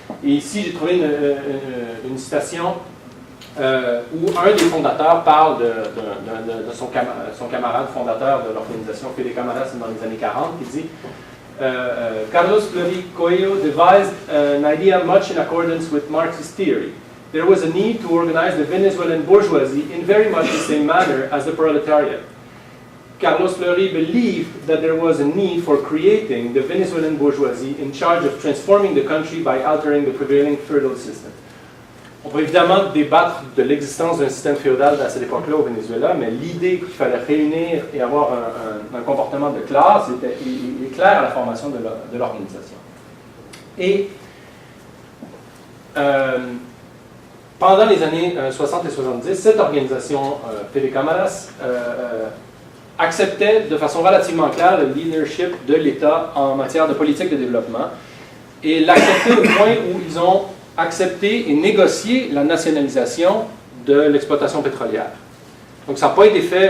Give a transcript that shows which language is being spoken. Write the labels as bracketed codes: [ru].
[fr] Et ici, j'ai trouvé une citation où un des fondateurs parle de son camarade fondateur de l'organisation FEDECAMARAS dans les années 40, qui dit [en] Carlos Fleury Coelho devised an idea much in accordance with Marxist theory. There was a need to organize the Venezuelan bourgeoisie in very much the same manner as the proletariat. Carlos Fleury believed that there was a need for creating the Venezuelan bourgeoisie in charge of transforming the country by altering the prevailing feudal system. [fr] On peut évidemment débattre de l'existence d'un système féodal à cette époque-là au Venezuela, mais l'idée qu'il fallait réunir et avoir un comportement de classe est clair à la formation de l'organisation. Et pendant les années 60 et 70, cette organisation, Fede Cámaras, acceptait de façon relativement claire le leadership de l'État en matière de politique de développement, et l'acceptait au point où ils ont accepté et négocié la nationalisation de l'exploitation pétrolière. Donc ça n'a pas été fait.